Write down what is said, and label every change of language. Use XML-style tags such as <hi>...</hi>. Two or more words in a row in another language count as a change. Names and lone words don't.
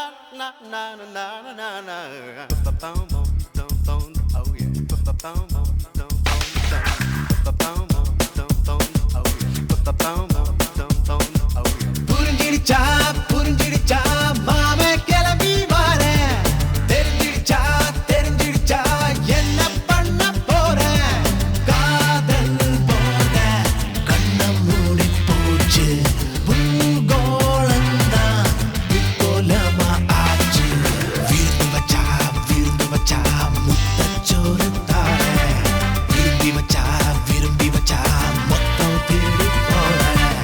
<en>na na na na na na na. Ba-ba-bum, bum, dum, bum. Oh yeah. Ba-ba-bum, bum, dum, bum, dum. Ba-ba-bum, bum, dum, bum. Oh yeah. Ba-ba-bum, bum, dum, bum. Oh yeah.</en> <ta>புரிஞ்சிடுச்சா புரிஞ்சிடுச்சா மாமே கிளம்பி வரேன் தெரிஞ்சிடுச்சா தெரிஞ்சிடுச்சா என்ன பண்ண போறேன் காதல் போத கண்ணம் மூடி போச்சு பூகோளந்தா விக்கோலமா ஆச்சு விருந்து வச்சா முத்தச்சோறு தாரேன் விரும்பி வச்சா மொத்தம் திருடி போறேன்</ta>